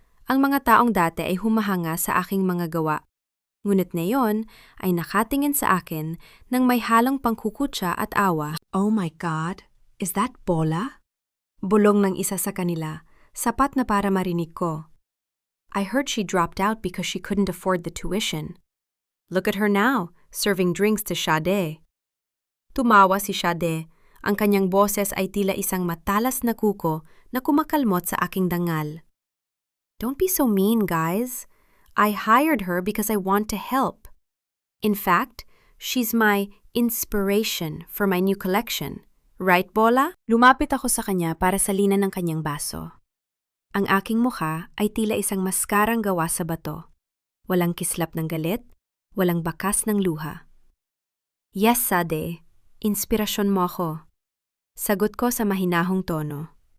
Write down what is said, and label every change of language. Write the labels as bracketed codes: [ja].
[tl] Ang mga taong dati ay humahanga sa aking mga gawa, ngunit ngayon ay nakatingin sa akin nang may halong pangkukutsa at awa. [en] Oh my God, is that [tl] Bola? Bulong ng isa sa kanila, sapat na para marinig ko. [en] I heard she dropped out because she couldn't afford the tuition. Look at her now, serving drinks to Sade. [tl] Tumawa si Sade. Ang kanyang boses ay tila isang matalas na kuko na kumakalmot sa aking dangal. [en] Don't be so mean, guys. I hired her because I want to help. In fact, she's my inspiration for my new collection. Right, Bola? [tl] Lumapit ako sa kanya para salinan ng kanyang baso. Ang aking mukha ay tila isang maskarang gawa sa bato. Walang kislap ng galit, walang bakas ng luha. [en] Yes, [tl] Sade. Inspirasyon mo ako. Sagot ko sa mahinahong tono.